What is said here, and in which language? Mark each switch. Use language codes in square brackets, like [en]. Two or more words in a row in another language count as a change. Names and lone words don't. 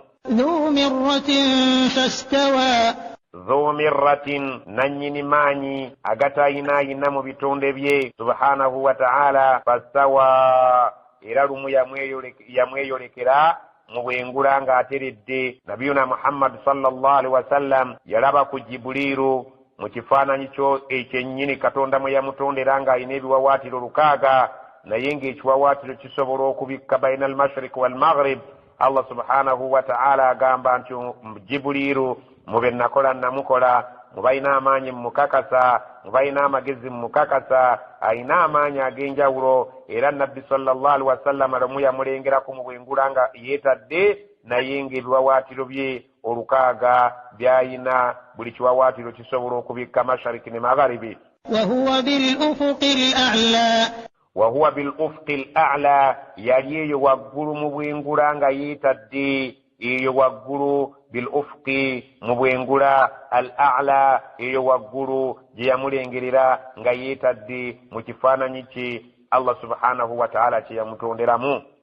[ar] ذو مرة فاستوى. ذو مرة [lg] nannyini maanyi agatayinaayina mu bitonde bye [ar] سبحانه وتعالى فاستوى [lg] era lumu yamweyolekera mu bwengula ng'ateredde. nabiyuna Muhammad [ar] صلى الله عليه وسلم [lg] yalaba ku Jibuliru mu kifaananyi kyo ekyennyini Katonda mwe yamutondera ng'alina ebiwawaatiro 6 naye ng'ekiwawaatiro kisobola okubikka [ar] بين المشرق والمغرب. الله سبحانه وتعالى [lg] agamba nti Jibuliru mube nakola namukola mubalina amaanyi mumukakasa mubalina amagezi mumukakasa ayina amaanyi ag'enjawulo era nabbi [ar] صلى الله عليه وسلم [lg] alamu yamulengerako mu bwengula nga yeetadde naye ng'ebiwawaatiro bye 6 byayina buli kiwawaatiro kisobola okubikka mashariki ne magharibi. [ar] وهو بالأفق الأعلى [lg] yali eyo waggulu mu bwengula nga yeetadde eyo waggulu [ar] بالأفق [lg] mu bwengula al-a'la eyo waggulu gye yamulengerera nga yeetadde mu kifaananyi kye [ar] الله سبحانه وتعالى [lg] kye yamutonderamu.